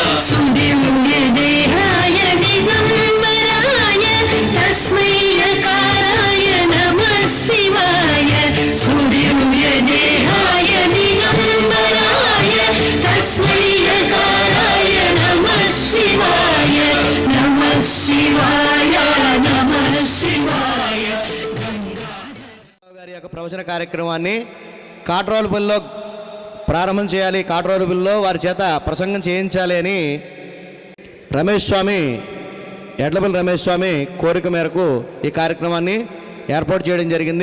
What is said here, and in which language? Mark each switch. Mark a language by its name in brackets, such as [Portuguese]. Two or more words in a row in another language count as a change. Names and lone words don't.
[Sanskrit] सुदिव्यदेहाय दिगम्बराय तस्मै यकाराय नमः शिवाय सुदिव्यदेहाय दिगम्बराय तस्मै यकाराय नमः शिवाय नमः शिवाय नमः शिवाय [Telugu] గారి యొక్క ప్రవచన కార్యక్రమాన్ని కాట్రోలుపల్లిలో ప్రారంభం చేయాలి, కాట్రోలుపల్లిలో వారి చేత ప్రసంగం చేయించాలి అని రమేష్ స్వామి, ఎడ్లపల్లి రమేష్ స్వామి కోరిక మేరకు ఈ కార్యక్రమాన్ని ఏర్పాటు చేయడం జరిగింది.